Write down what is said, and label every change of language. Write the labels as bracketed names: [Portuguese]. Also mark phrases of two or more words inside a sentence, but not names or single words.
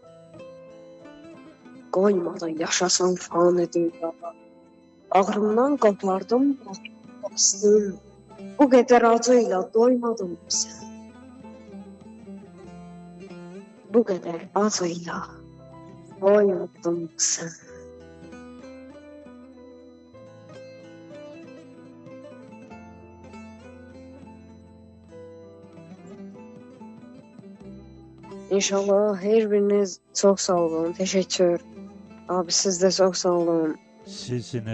[Azerbaijani] Qoymadın yaşasın fani dünyada. Ağrımdan qapardım, bağrına bastın. Bu qədər acıyla doymadın mı sən? Bu qədər acıyla doymadın mı sən? [Turkish] İnşallah her biriniz çok sağ olun. Teşekkür. Abi siz de çok sağ olun.